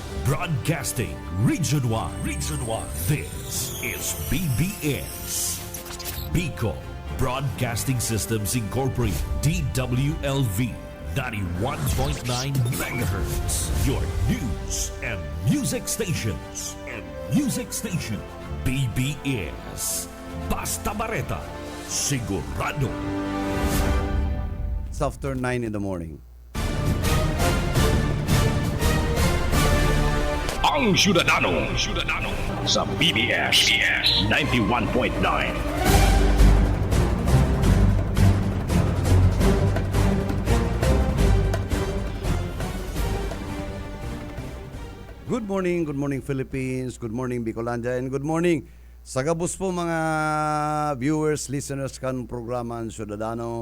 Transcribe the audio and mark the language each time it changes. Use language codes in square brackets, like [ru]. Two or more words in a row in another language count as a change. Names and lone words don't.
[en] Broadcasting Region 1. Region 1. This is BBS. Bicol Broadcasting Systems Incorporated. DWLV 91.9 megahertz. Your news and music stations. [bik] BBS. Basta Bareta. Sigurado. [en] It's after 9 in the morning. [bik] Ang Syudadano sa BBS 91.9. [en] Good morning Philippines, good morning Bicolandia, and good morning [bik] sa gabos po mga [en] viewers, listeners [bik] kan programa ang Syudadano.